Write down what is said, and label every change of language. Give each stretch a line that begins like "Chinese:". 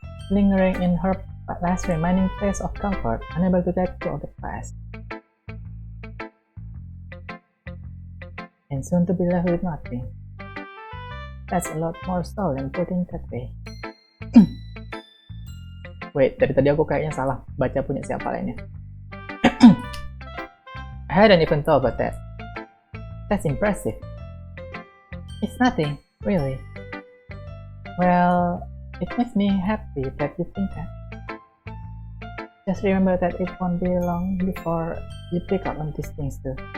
English: Lingering in her last remaining place of comfort, unable to let go of the past, and soon to be left with nothing. That's a lot more so than putting it that way. Wait,
Indonesian: dari tadi aku kayaknya salah baca punya siapa lainnya.
English: I hadn't even thought about that. That's impressive. It's nothing, really. Well, it makes me happy that you think that. Just remember that it won't be long before you pick up on these things too.